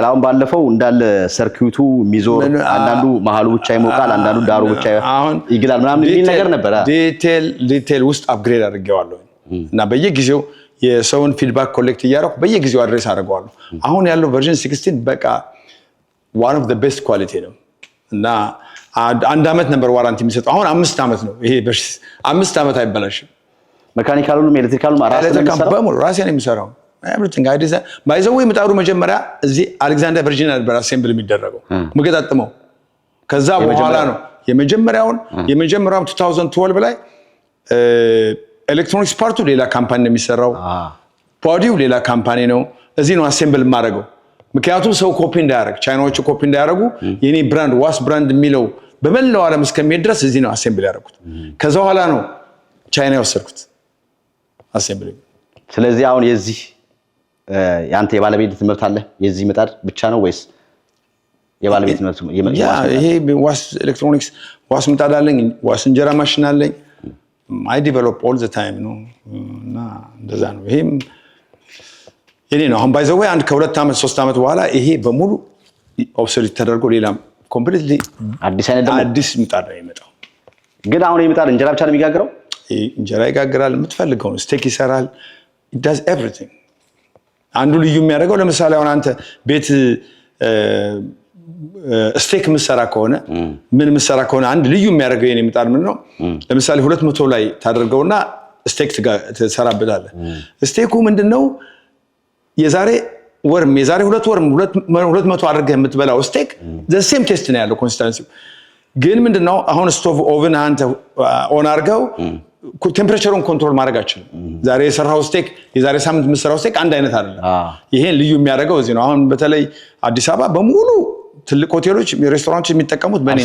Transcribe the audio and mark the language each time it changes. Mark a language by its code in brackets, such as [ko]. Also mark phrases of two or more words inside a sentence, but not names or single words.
[am] አሁን ባለፈው እንዳለ ሰርኪዩቱ ሚዞር አንዳንዱ መሃሉ ብቻ ይሞቃል፣ አንዳንዱ ዳሩ ብቻ ይግላል ምናምን የሚል ነገር ነበር። ዲቴል ውስጥ አፕግሬድ አድርጌዋለሁ እና በየጊዜው የሰውን [en] feedback collect [am] እያደረኩ በየጊዜው አድሬስ አድርገዋለሁ። አሁን ያለው ቨርዥን 16 በቃ [en] one of the best quality [am] ነው እና 1 ዓመት ነበር ዋራንቲ የሚሰጠው። አሁን 5 ዓመት ነው። ይሄ 5 ዓመት አይበላሽም። ሜካኒካሉም ኤሌክትሪካሉም ራሴ ነው የሚሰራው። [en] everything I design by the way [am] ምጣዱ መጀመሪያ እዚህ አሌክሳንደር ቨርጂኒያ ነበር አሴምብል የሚደረገው መገጣጥመው። ከዛ በኋላ ነው የመጀመሪያው 2012 ላይ ኤሌክትሮኒክስ ፓርቱ ሌላ ካምፓኒ ነው የሚሰራው፣ ቦዲው ሌላ ካምፓኒ ነው። እዚህ ነው አሴምብል የማደርገው። ምክንያቱም ሰው ኮፒ እንዳያደርግ፣ ቻይናዎቹ ኮፒ እንዳያደርጉ የኔ ብራንድ ዋስ ብራንድ የሚለው በመላው ዓለም እስከሚሄድ ድረስ እዚህ ነው አሴምብል ያደረኩት። ከዛ በኋላ ነው ቻይና የወሰድኩት አሴምብል። ስለዚህ አሁን የዚህ ያንተ የባለቤትነት መብት አለ የዚህ ምጣድ ብቻ ነው ወይስ የባለቤትነት ይሄ ዋስ ኤሌክትሮኒክስ ዋስ ምጣድ አለኝ፣ ዋስ እንጀራ ማሽን አለኝ። [en] I develop all the time [am] ነው እና እንደዛ ነው። ይሄም የኔ ነው። አሁን ባይዘው አንድ ከ2 ዓመት 3 ዓመት በኋላ ይሄ በሙሉ ኦብሶሊት ተደርጎ ሌላ ኮምፕሊትሊ አዲስ ምጣድ ነው የሚመጣው። ግን አሁን ይሄ ምጣድ እንጀራ ብቻ ነው የሚጋግረው? እንጀራ ይጋግራል፣ የምትፈልገው ስቴክ ይሰራል። [en] it does everything። [am] አንዱ ልዩ የሚያደርገው ለምሳሌ አሁን አንተ ቤት ስቴክ ምሰራ ከሆነ ምን ምሰራ ከሆነ አንድ ልዩ የሚያደርገው የኔ ምጣድ ምን ነው? ለምሳሌ 200 ላይ ታደርገውና ስቴክ ትሰራበታለህ። ስቴኩ ምንድነው? የዛሬ 2 ወር 200 አድርገህ የምትበላው ስቴክ [en] the same taste [am] ነው ያለው ኮንሲስተንሲ። ግን ምንድነው አሁን [en] stove oven [am] አንተ ኦን አድርገው ቴምፕሬቸሩን ኮንትሮል ማድረግ አችልም። ዛሬ የሰራው ስቴክ የዛሬ ሳምንት የምትሰራው ስቴክ አንድ አይነት አይደለም። ይሄን ልዩ የሚያደርገው እዚህ ነው። አሁን በተለይ አዲስ አበባ በሙሉ ትልቅ ሆቴሎች ሬስቶራንቶች የሚጠቀሙት በእኔ